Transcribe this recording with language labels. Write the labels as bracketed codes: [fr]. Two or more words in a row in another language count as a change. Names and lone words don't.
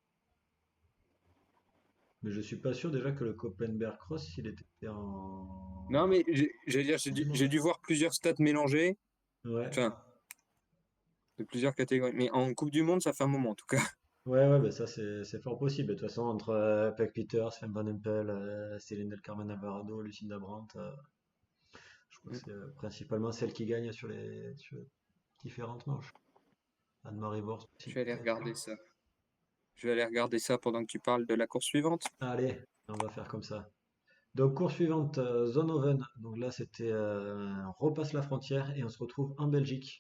[fr] Mais je suis pas sûr déjà que le Koppenberg Cross, il était Non, en mais j'allais dire, Coupe du j'ai Monde. dû voir plusieurs stats mélangées, Ouais. enfin, de plusieurs catégories. Mais en Coupe du Monde, ça fait un moment en tout cas. Ouais, ouais, bah ça c'est fort possible. De toute façon, entre Peg Peters, Sven Van Empel, Céline Del Carmen Alvarado, Lucinda Brandt, je crois que c'est principalement celle qui gagne sur les différentes manches. Anne-Marie Worst Je aussi, vais aller peut-être. regarder ça. Je vais aller regarder ça pendant que tu parles de la course suivante. Allez, on va faire comme ça. Donc, course suivante, Zonhoven. Donc là, c'était on repasse la frontière et on se retrouve en Belgique.